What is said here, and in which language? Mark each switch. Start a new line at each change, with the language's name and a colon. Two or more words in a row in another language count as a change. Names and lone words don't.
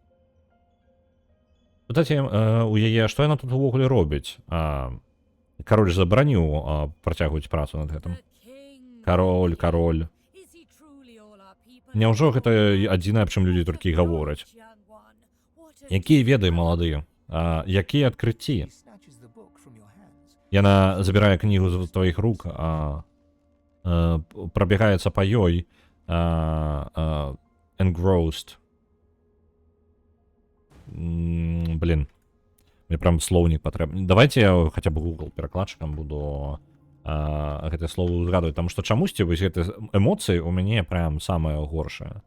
Belarusian: Пытаце у яе, што яна тут увогуле робіць? Кароль забараніў працягваць працу над гэтым. Кароль. Няўжо гэта адзінае, аб чым людзі толькі гавораць? Якія веды, маладыя? Якія адкрыцці?
English: She snatches the book from your hands.
Belarusian: Яна забірае кнігу з тваіх рук, прабягаецца па ёй, engrossed. Блин, мне прям слоўнік патрэбны. Давайте я хаця б Google перакладчыкам буду гэтыя словы узгадваць, таму што чамусьці вось гэты эмоцыі у мяне прям самае горшае.